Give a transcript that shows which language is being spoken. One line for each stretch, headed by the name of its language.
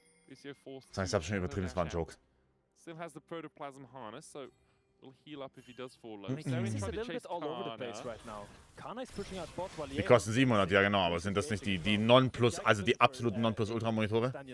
German: Das heißt, ich hab schon übertrieben, das war ein Joke.
English: Still has the protoplasm harness, so will heal up if he does fall low. He's a little bit all over the place right now. Kana is pushing out bot while
German: die kosten 700, ja genau, aber sind das nicht die Non-Plus, also die absoluten Non-Plus-Ultra-Monitore?